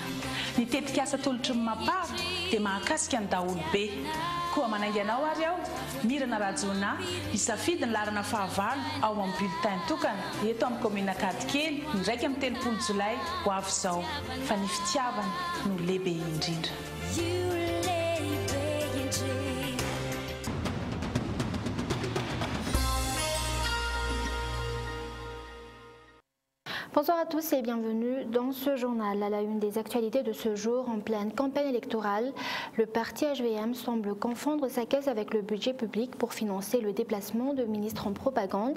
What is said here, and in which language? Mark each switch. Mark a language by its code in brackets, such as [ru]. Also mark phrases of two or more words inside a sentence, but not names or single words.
[mg] Ny tetikasa tolotry ny mapara dia mahakasika ny daholobe. Koa manaingy anao ary aho, Mirana Rajona, isafidy ny larana fahavalo ao amin'ny bulletin tokana eto amin'ny commune Kadikely ny 30 Jolay ho avy izao. Fa ny fitiavana no lehibe indrindra. [fr] Bonsoir à tous et bienvenue dans ce journal. À la une des actualités de ce jour, en pleine campagne électorale, le parti HVM semble confondre sa caisse avec le budget public pour financer le déplacement de ministres en propagande.